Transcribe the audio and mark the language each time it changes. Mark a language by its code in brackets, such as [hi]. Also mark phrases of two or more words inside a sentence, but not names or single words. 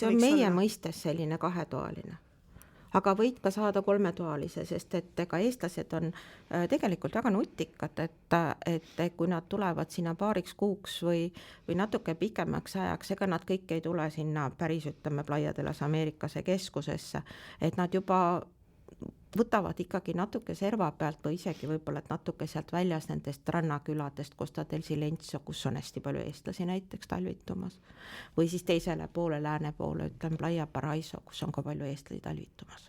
[et] see on meie mõistes selline 2-toaline. Aga võid ka saada 3-toalise, sest et ega eestlased on tegelikult väga nutikad, et kui nad tulevad sinna paariks kuuks või natuke pikemaks ajaks, ega nad kõik ei tule sinna päris, ütleme, Playa de las Americase keskusesse, et nad juba võtavad ikkagi natuke serva pealt või isegi võib-olla, et natuke sealt väljas nendest rannaküladest, Costa del Silencio, kus on hästi palju eestlasi näiteks talvitumas, või siis teisele poole, lääne poole, ütlen Playa Paraiso, kus on ka palju eestlasi talvitumas.